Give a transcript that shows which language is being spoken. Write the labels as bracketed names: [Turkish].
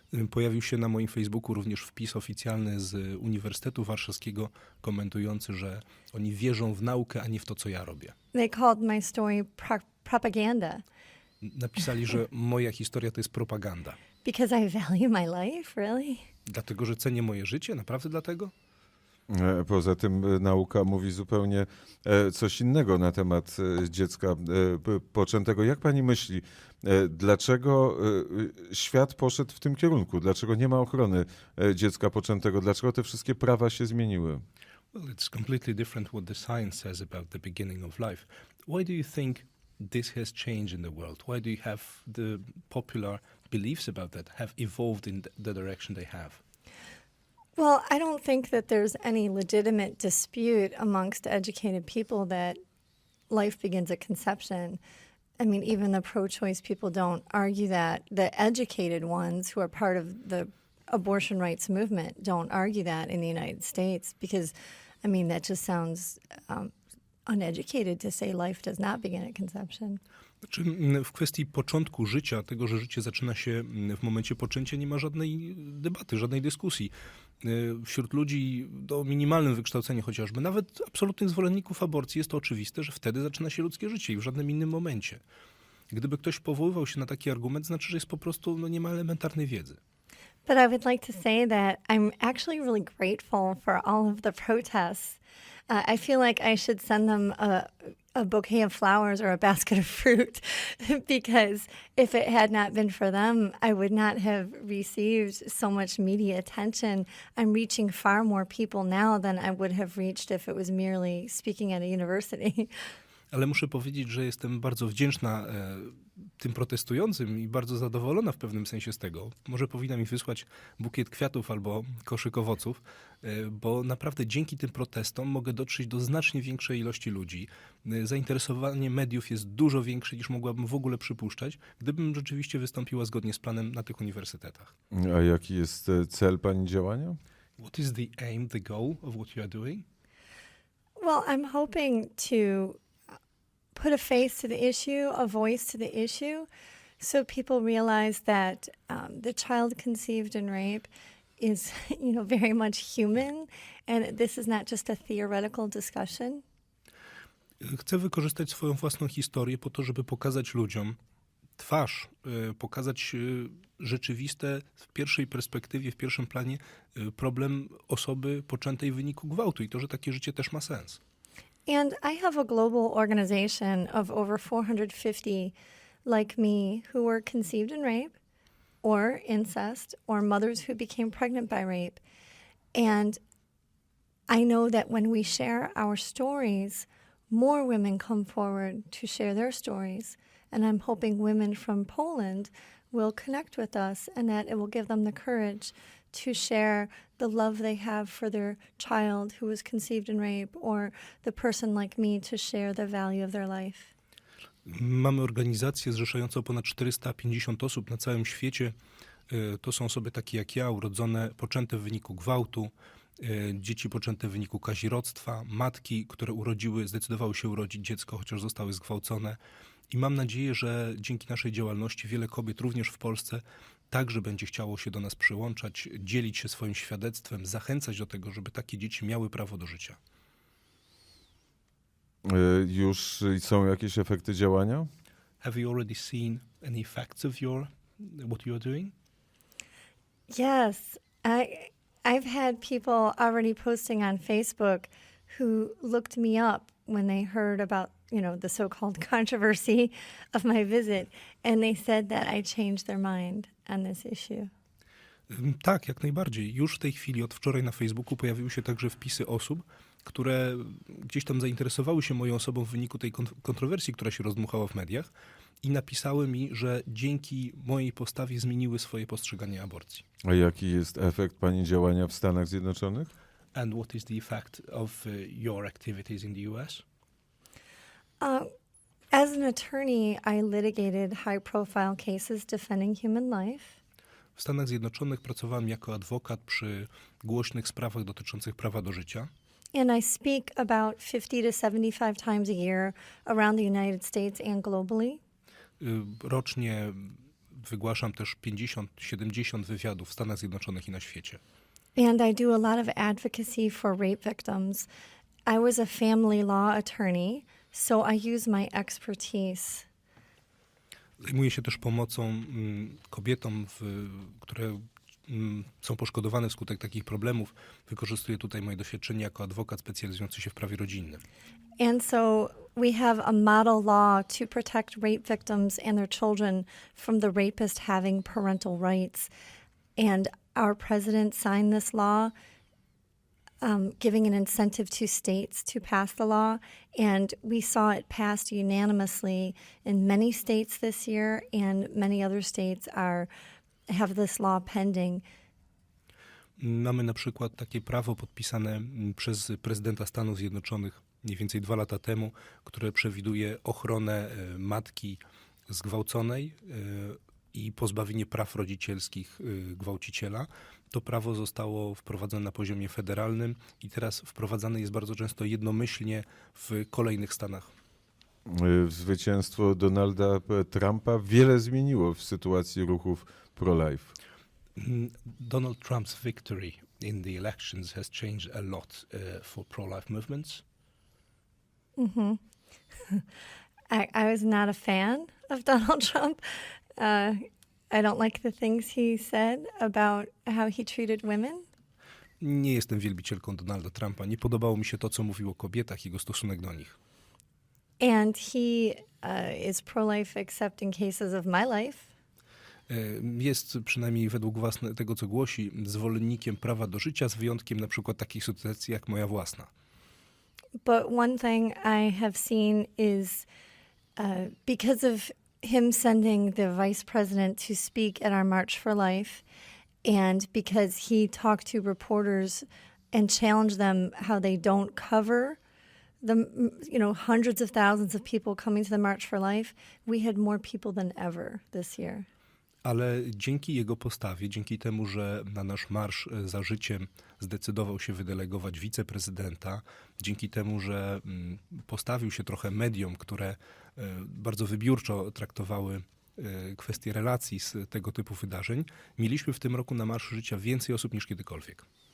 [Polish] Pojawił się na moim Facebooku również wpis oficjalny z Uniwersytetu Warszawskiego komentujący, że oni wierzą w naukę, a nie w to, co ja robię. [English] They called my story propaganda. [Polish] Napisali, że moja historia to jest propaganda. [English] Because I value my life, really? [Polish] Dlatego, że cenię moje życie? Naprawdę dlatego? Poza tym nauka mówi zupełnie coś innego na temat dziecka poczętego. Jak pani myśli, dlaczego świat poszedł w tym kierunku? Dlaczego nie ma ochrony dziecka poczętego? Dlaczego te wszystkie prawa się zmieniły? [English] Well, it's completely different what the science says about the beginning of life. Why do you think this has changed in the world? Why do you have the popular beliefs about that have evolved in the direction they have? Well, I don't think that there's any legitimate dispute amongst educated people that life begins at conception. I mean, even the pro-choice people don't argue that. The educated ones who are part of the abortion rights movement don't argue that in the United States because, I mean, that just sounds uneducated to say life does not begin at conception. [Polish] Znaczy, w kwestii początku życia, tego, że życie zaczyna się w momencie poczęcia, nie ma żadnej debaty, żadnej dyskusji. Wśród ludzi o minimalnym wykształceniu chociażby, nawet absolutnych zwolenników aborcji, jest to oczywiste, że wtedy zaczyna się ludzkie życie i w żadnym innym momencie. Gdyby ktoś powoływał się na taki argument, znaczy, że jest po prostu nie ma elementarnej wiedzy. [English] But I would like to say that I'm actually really grateful for all of the protests. I feel like I should send them a bouquet of flowers or a basket of fruit because if it had not been for them, I would not have received so much media attention. I'm reaching far more people now than I would have reached if it was merely speaking at a university. [Polish] Ale muszę powiedzieć, że jestem bardzo wdzięczna tym protestującym i bardzo zadowolona w pewnym sensie z tego. Może powinna mi wysłać bukiet kwiatów albo koszyk owoców, bo naprawdę dzięki tym protestom mogę dotrzeć do znacznie większej ilości ludzi. Zainteresowanie mediów jest dużo większe niż mogłabym w ogóle przypuszczać, gdybym rzeczywiście wystąpiła zgodnie z planem na tych uniwersytetach. A jaki jest cel pani działania? [English] What is the aim, the goal of what you are doing? Well, I'm hoping to put a face to the issue, a voice to the issue, so people realize that the child conceived in rape is, very much human, and this is not just a theoretical discussion. [Polish] Chcę wykorzystać swoją własną historię po to, żeby pokazać ludziom twarz, pokazać rzeczywiste w pierwszej perspektywie, w pierwszym planie problem osoby poczętej w wyniku gwałtu i to, że takie życie też ma sens. [English] And I have a global organization of over 450 like me who were conceived in rape or incest or mothers who became pregnant by rape. And I know that when we share our stories, more women come forward to share their stories. And I'm hoping women from Poland will connect with us and that it will give them the courage to share the love they have for their child who was conceived in rape, or the person like me to share the value of their life. [Polish] Mamy organizację zrzeszającą ponad 450 osób na całym świecie. To są osoby takie jak ja, urodzone, poczęte w wyniku gwałtu, dzieci poczęte w wyniku kazirodztwa, matki, które zdecydowały się urodzić dziecko, chociaż zostały zgwałcone. I mam nadzieję, że dzięki naszej działalności wiele kobiet, również w Polsce, także będzie chciało się do nas przyłączać, dzielić się swoim świadectwem, zachęcać do tego, żeby takie dzieci miały prawo do życia. Już są jakieś efekty działania? [English] Have you already seen any effects of what you are doing? Yes, I've had people already posting on Facebook who looked me up when they heard about, the so-called controversy of my visit, and they said that I changed their mind on this issue. [Polish] Tak, jak najbardziej. Już w tej chwili, od wczoraj na Facebooku pojawiły się także wpisy osób, które gdzieś tam zainteresowały się moją osobą w wyniku tej kontrowersji, która się rozdmuchała w mediach, i napisały mi, że dzięki mojej postawie zmieniły swoje postrzeganie aborcji. A jaki jest efekt pani działania w Stanach Zjednoczonych? [English] And what is the effect of your activities in the US? As an attorney, I litigated high-profile cases defending human life. [Polish] W Stanach Zjednoczonych pracowałem jako adwokat przy głośnych sprawach dotyczących prawa do życia. [English] And I speak about 50 to 75 times a year around the United States and globally. [Polish] Rocznie wygłaszam też 50-70 wywiadów w Stanach Zjednoczonych i na świecie. [English] And I do a lot of advocacy for rape victims. I was a family law attorney, so I use my expertise. [Polish] Zajmuję się też pomocą kobietom, które są poszkodowane wskutek takich problemów. Wykorzystuję tutaj moje doświadczenie jako adwokat specjalizujący się w prawie rodzinnym. [English] And so we have a model law to protect rape victims and their children from the rapist having parental rights. And our president signed this law, giving an incentive to states to pass the law. And we saw it passed unanimously in many states this year, and many other states have this law pending. [Polish] Mamy na przykład takie prawo podpisane przez prezydenta Stanów Zjednoczonych mniej więcej 2 lata temu, które przewiduje ochronę matki zgwałconej i pozbawienie praw rodzicielskich gwałciciela. To prawo zostało wprowadzone na poziomie federalnym i teraz wprowadzane jest bardzo często jednomyślnie w kolejnych stanach. Zwycięstwo Donalda Trumpa wiele zmieniło w sytuacji ruchów pro-life. [English] Donald Trump's victory in the elections has changed a lot for pro-life movements. Mm-hmm. I was not a fan of Donald Trump. I don't like the things he said about how he treated women. [Polish] Nie jestem wielbicielką Donalda Trumpa. Nie podobało mi się to, co mówił o kobietach i jego stosunek do nich. [English] And he is pro-life except in cases of my life. [Polish] Jest przynajmniej według tego, co głosi, zwolennikiem prawa do życia, z wyjątkiem na przykład takich sytuacji jak moja własna. [English] But one thing I have seen is because of him sending the vice president to speak at our March for Life, and because he talked to reporters and challenged them how they don't cover the hundreds of thousands of people coming to the March for Life, we had more people than ever this year. [Polish] Ale dzięki jego postawie, dzięki temu, że na nasz marsz za życiem zdecydował się wydelegować wiceprezydenta, dzięki temu, że postawił się trochę mediom, które bardzo wybiórczo traktowały kwestie relacji z tego typu wydarzeń, mieliśmy w tym roku na Marszu Życia więcej osób niż kiedykolwiek.